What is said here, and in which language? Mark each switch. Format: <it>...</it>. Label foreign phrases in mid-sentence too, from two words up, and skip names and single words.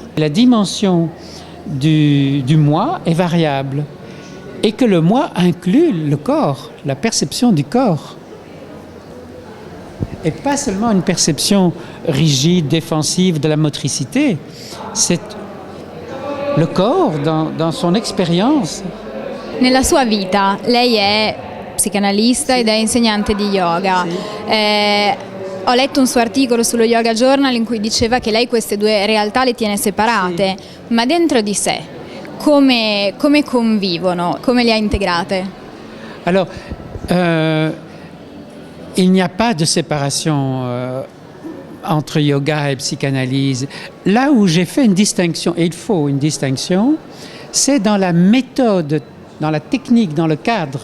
<fr>La dimension du moi est variable, et que le moi inclut le corps, la perception du corps. Et pas seulement une perception rigide, défensive de la motricité, c'est le corps dans son expérience.</fr> <it>Nella sua vita lei è psicanalista ed è insegnante di yoga. Ho letto un suo articolo sullo Yoga Journal in cui diceva che lei queste 2 realtà le tiene separate, ma dentro di sé come convivono, come le ha integrate?</it> <fr>Alors, il n'y a pas de séparation entre yoga et psychanalyse. Là où j'ai fait une distinction, et il faut une distinction, c'est dans la méthode, dans la technique, dans le cadre.</fr>